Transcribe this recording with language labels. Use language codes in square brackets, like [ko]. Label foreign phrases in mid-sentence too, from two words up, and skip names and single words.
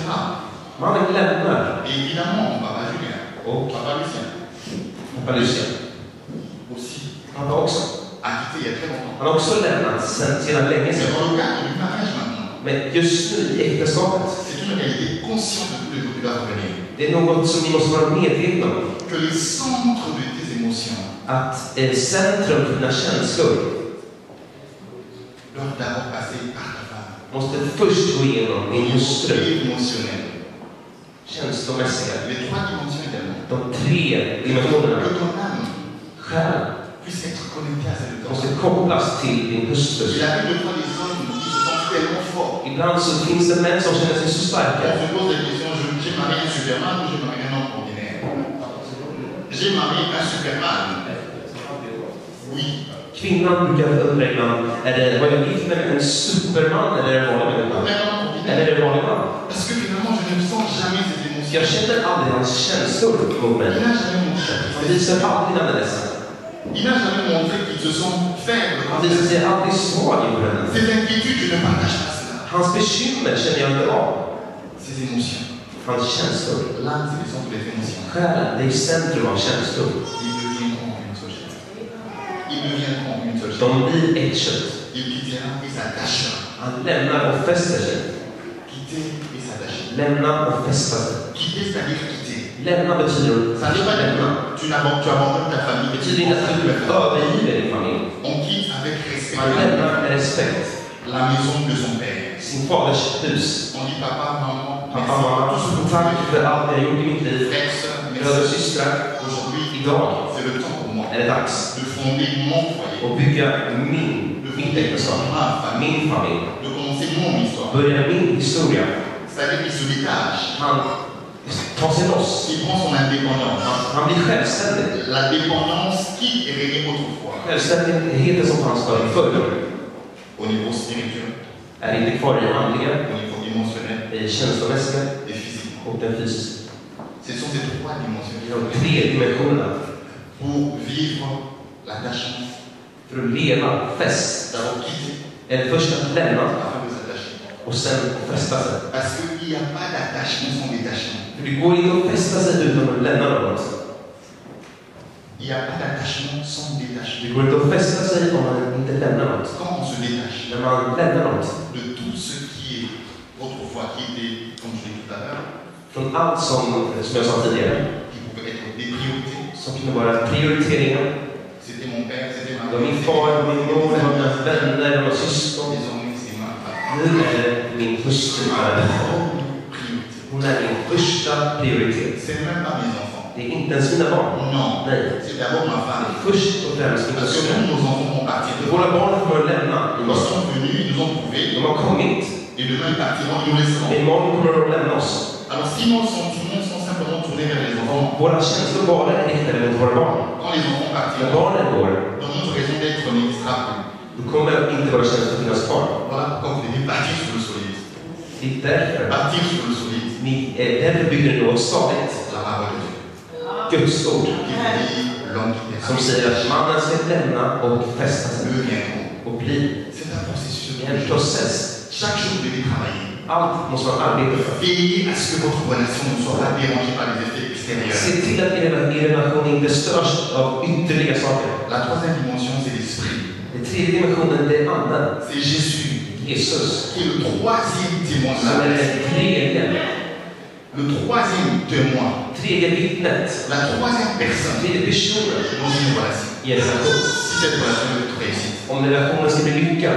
[sv] Mannen lämnar. [fr] Et évidemment, papa Julien, [sv] Och [fr] papa Lucien [sv] pappa Lucien, [fr] aussi [sv] pappa också. [fr] a quitté il y a très longtemps. [sv] Han har också lämnat sedan länge [fr] Mais [sv] sedan. [fr] dans le cadre du mariage maintenant, [sv] Men just nu i äktenskapet, [fr] c'est une réalité consciente de tous les jours qui doivent revenir. [sv] det är något som ni måste vara medvetna om. [fr] Que les centres de tes émotions [sv] Att centrum för dina känslor [fr] doivent d'abord passer par ta femme. [sv] måste först gå igenom din hustru. [fr] Émotionnel. [sv] Känslomässiga. [fr] Les trois dimensions également. [sv] De 3 dimensionerna. [fr] Que ton âme [sv] Själ [fr] puisse être connectée à celle de ton [sv] måste [fr] mari. [sv] kopplas till din hustru. [fr] Il arrive de fois des hommes qui se sentent tellement forts. [sv] Ibland så finns det män som känner sig så [fr] On [sv] starka. [fr] se pose la question, j'ai marié un Superman ou j'ai marié un homme ordinaire? J'ai marié un Superman. Oui. [sv] Kvinnan brukar undra ibland, var jag gift med en superman eller är det en vanlig människa? [fr] Un homme ordinaire. [sv] Eller är det en vanlig man? [fr] Parce que finalement, je ne sens jamais ces émotions. [sv] Jag känner aldrig hans känslor mot mig. [fr] Il n'a jamais montré. [sv] Han visar alltid när han är ledsen. [fr] Il n'a jamais montré qu'il se sent faible. [sv] Han visar sig alltid svag inför henne. [fr] Ces inquiétudes, je ne partage pas cela. [sv] Hans bekymmer känner jag inte av. [fr] Ces émotions. [sv] Hans känslor. [fr] L'âme, c'est le centre des émotions. [sv] Själen, det är centrum av känslor. [fr] Ils deviendront une seule chair. Ils deviendront une seule chair. [sv] De blir ett kött. [fr] Il dit [sv] Han lämnar och fäster sig. [fr] Quitter et s'attacher. [sv] Lämna och fästa sig. [fr] Quitter, c'est-à-dire quitter. [sv] Lämna betyder [fr] Ça ne veut pas dire [sv] lämna. [fr] que tu abandonnes ta famille. [sv] Det betyder inte att du övergiver din familj. [fr] On quitte avec respect [sv] Man lämnar med respekt [fr] la maison de son père. [sv] sin faders hus. [fr] On dit papa, maman, [sv] Pappa, mamma, [fr] tout ce que vous [sv] tack [fr] faites. [sv] för allt jag gjort i mitt liv. [fr] Frères, sœurs, [sv] Bröder och [fr] merci. [sv] systrar, [fr] Aujourd'hui, [sv] idag [fr] c'est le temps pour moi [sv] är det dags [fr] de fonder mon foyer, [sv] att bygga mitt äktenskap, min familj. [fr] de commencer mon histoire. [sv] Börja min historia. [fr] C'est-à-dire qu'il se détache. [sv] Han tar sig loss. [fr] Il prend son indépendance. [sv] Han blir självständig. [fr] La dépendance qui est régnée autrefois [sv] Självständigheten som fanns förr [fr] au niveau spirituel, [sv] är inte kvar i handlingar, [fr] au niveau émotionnel [sv] i känslomässiga [fr] et physique. [sv] och den fysiska. [fr] Ce sont ces trois dimensions [sv] I de 3 dimensionerna. [fr] pour vivre l'attachement. [sv] För att leva fäst. [fr] D'abord quitter [sv] Är det först att lämna [fr] afin de s'attacher. [sv] och sen fästa sig. [fr] Parce qu'il n'y a pas d'attachement sans détachement. [sv] För det går inte att fästa sig utan att lämna något. [fr] Il n'y a pas d'attachement sans [sv] Det [fr] détachement. [sv] går inte att fästa sig om man inte lämnar något. [fr] Quand on se détache [sv] När man lämnar något. [fr] de tout ce qui est autrefois, qui était, comme je l'ai dit tout à l'heure, [sv] Från allt som jag sa tidigare. [fr] qui pouvait être des priorités. [sv] Som kunde vara prioriteringar. [fr] C'était mon père, c'était ma [sv] Det var min far, min mor, det var mina vänner, det var syskon. [fr] Désormais, c'est ma femme. [sv] Nu är det min hustru. [fr] Priorité. [sv] Hon är min första prioritet. [fr] C'est même pas mes enfants. [sv] Det är inte ens mina barn. [fr] Non, [sv] Nej. [fr] c'est d'abord ma femme. [sv] Först och främst min [fr] Parce que [sv] hustru. [fr] nous, nos enfants vont partir de [sv] Våra barn kommer att lämna [fr] Ils [sv] imorgon. [fr] sont venus, ils nous ont trouvés, [sv] De har kommit. [fr] et demain ils partiront, ils nous laisseront. [sv] Imorgon kommer de att lämna oss. [fr] Alors si nos sentiments sont simplement tournés vers les enfants, [sv] Våra känslor bara är riktade mot våra barn. [fr] quand les enfants [sv] När [fr] partiront, [sv] barnen går, [fr] dans notre raison d'être n'existera plus. [sv] då kommer inte våra känslor att finnas kvar. [fr] Voilà pourquoi vous devez bâtir sur le solide. [sv] Det är därför [fr] Bâtir sur le solide, [sv] därför bygger ni något stadigt. [fr] la parole de Dieu. [sv] Guds ord. [fr] Qui dit l'homme qui est [sv] Som säger att mannen ska lämna och fästa sig. [fr] le viendront. [sv] Och bli. [fr] C'est un processus. [sv] Det är en process. [fr] Chaque jour vous devez travailler. [sv] Allt måste man arbeta för. [fr] Veillez à ce que votre relation ne soit pas dérangée par les effets extérieurs. [sv] Se till att er relation inte störs av ytterligare saker. [fr] La troisième dimension, c'est l'esprit. [sv] Den 3:e dimensionen, det är anden. [fr] C'est Jésus [sv] Jesus. [fr] qui est le troisième témoin de [sv] Som [fr] la [sv] är [fr] messe. [sv] den 3:e. [fr] Le troisième témoin, [sv] 3:e vittnet. [fr] la troisième personne [sv] 3:e personen [fr] dans une relation. [sv] i en relation. [fr] Si cette relation veut être réussie, [sv] Om relationen ska bli lyckad.